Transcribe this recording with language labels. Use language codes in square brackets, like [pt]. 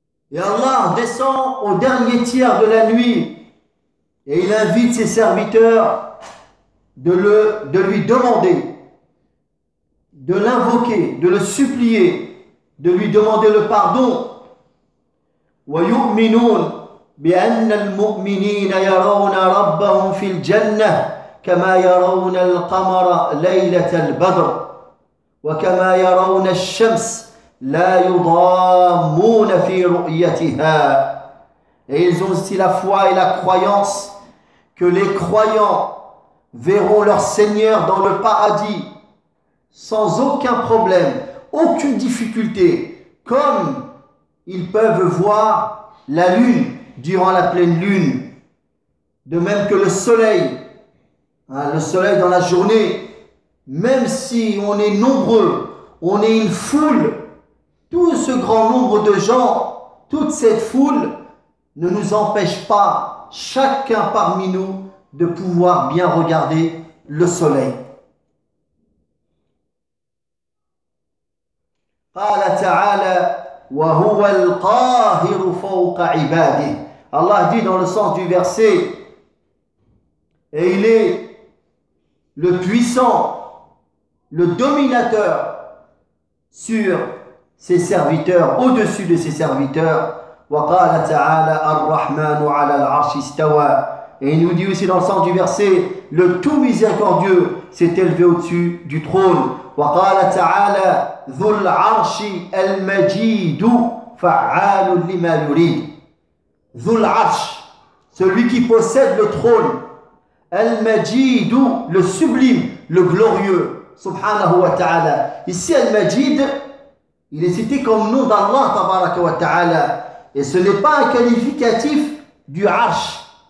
[fr] Et Allah descend au dernier tiers de la nuit et il invite ses serviteurs de lui demander, de l'invoquer, de le supplier, de lui demander le pardon. [ar] ويؤمنون بأن المؤمنين يرون ربهم في الجنة كما يرون القمر ليلة البدر وكما يرون الشمس لا يضامون في رؤيتها. [fr] Et ils ont aussi la foi et la croyance que les croyants verront leur Seigneur dans le paradis sans aucun problème, aucune difficulté, comme ils peuvent voir la lune durant la pleine lune, de même que le soleil dans la journée, même si on est nombreux, on est une foule, tout ce grand nombre de gens, toute cette foule ne nous empêche pas, chacun parmi nous, de pouvoir bien regarder le soleil. [ar] قال تعالى وهو القاهر فوق عباده. [fr] Allah dit dans le sens du verset, et il est le puissant, le dominateur sur ses serviteurs, au-dessus de ses serviteurs. [ar] وقال تعالى الرحمن على العرش استوى. [fr] Et il nous dit aussi dans le sens du verset, le tout miséricordieux s'est élevé au-dessus du trône. [ar] وقال تعالى ذو العرش المجيد فعال لما يريد. ذو العرش, [fr] celui qui possède le trône. المجيد, le sublime, le glorieux. [ar] سبحانه وتعالى. [fr] Ici المجيد, il est cité comme nom d'Allah [ar] تبارك وتعالى. [fr] Et ce n'est pas un qualificatif du arche.